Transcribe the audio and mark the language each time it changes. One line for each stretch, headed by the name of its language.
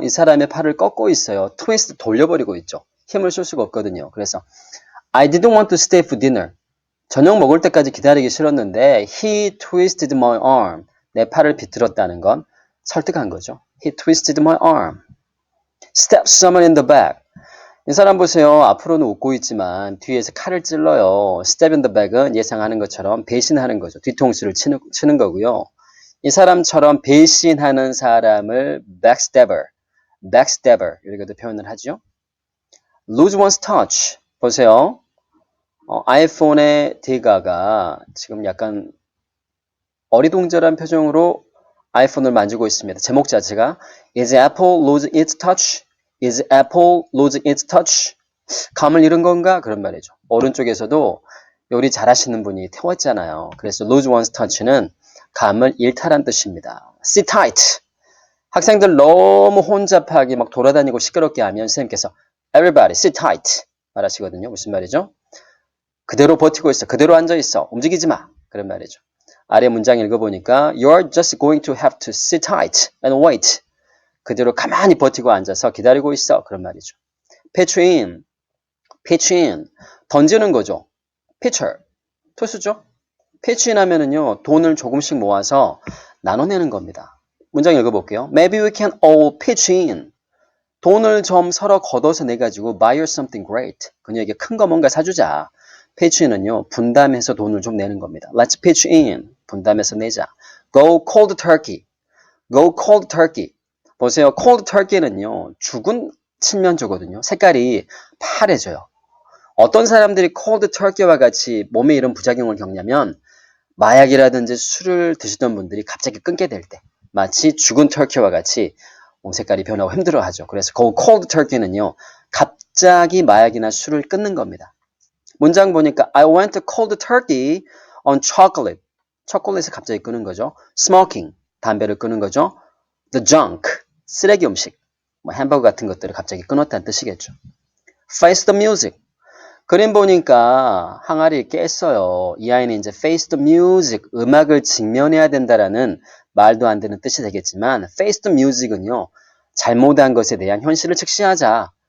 Korean: 이 사람의 팔을 꺾고 있어요. twist 돌려버리고 있죠. 힘을 쓸 수가 없거든요.
English: 그래서 I didn't want to stay for dinner.
Korean: 저녁 먹을 때까지 기다리기 싫었는데
English: he twisted my arm.
Korean: 내 팔을 비틀었다는 건 설득한 거죠.
English: He twisted my arm. Stab someone in the back.
Korean: 이 사람 보세요. 앞으로는 웃고 있지만 뒤에서 칼을 찔러요. Stab in the back은 예상하는 것처럼 배신하는 거죠. 뒤통수를 치는 거고요. 이 사람처럼 배신하는 사람을 backstabber 이렇게도 표현을 하죠.
English: Lose one's touch.
Korean: 보세요. 아이폰의 대가가 지금 약간 어리둥절한 표정으로 아이폰을 만지고 있습니다. 제목 자체가
English: Is Apple losing its touch? Is Apple losing its touch?
Korean: 감을 잃은 건가? 그런 말이죠. 오른쪽에서도 요리 잘하시는 분이 태웠잖아요. 그래서 lose one's touch는 감을 잃다란 뜻입니다.
English: Sit tight.
Korean: 학생들 너무 혼잡하게 막 돌아다니고 시끄럽게 하면 선생님께서
English: Everybody sit tight
Korean: 말하시거든요. 무슨 말이죠? 그대로 버티고 있어. 그대로 앉아 있어. 움직이지 마. 그런 말이죠. 아래 문장 읽어보니까
English: You're just going to have to sit tight and wait.
Korean: 그대로 가만히 버티고 앉아서 기다리고 있어. 그런 말이죠. pitch in. 던지는 거죠. pitcher. 투수죠. pitch in 하면은요, 돈을 조금씩 모아서 나눠내는 겁니다. 문장 읽어볼게요.
English: Maybe we can all pitch in.
Korean: 돈을 좀 서로 걷어서 내가지고
English: buy you something great.
Korean: 그녀에게 큰 거 뭔가 사주자. pitch in은요, 분담해서 돈을 좀 내는 겁니다.
English: Let's pitch in.
Korean: 분담해서 내자.
English: Go cold turkey. Go cold turkey.
Korean: 보세요. cold turkey는요, 죽은 칠면조거든요. 색깔이 파래져요. 어떤 사람들이 cold turkey와 같이 몸에 이런 부작용을 겪냐면 마약이라든지 술을 드시던 분들이 갑자기 끊게 될 때 마치 죽은 터키와 같이 몸 색깔이 변하고 힘들어하죠. 그래서 그 cold turkey는요, 갑자기 마약이나 술을 끊는 겁니다. 문장 보니까
English: I went cold turkey on chocolate.
Korean: 초콜릿을 갑자기 끊는 거죠. Smoking, 담배를 끊는 거죠. The junk, 쓰레기 음식, 뭐 햄버거 같은 것들을 갑자기 끊었다는 뜻이겠죠.
English: Face the music.
Korean: 그림 보니까 항아리 깼어요. 이 아이는 이제 face the music, 음악을 직면해야 된다라는 말도 안 되는 뜻이 되겠지만 face the music은요, 잘못한 것에 대한 현실을 직시하자.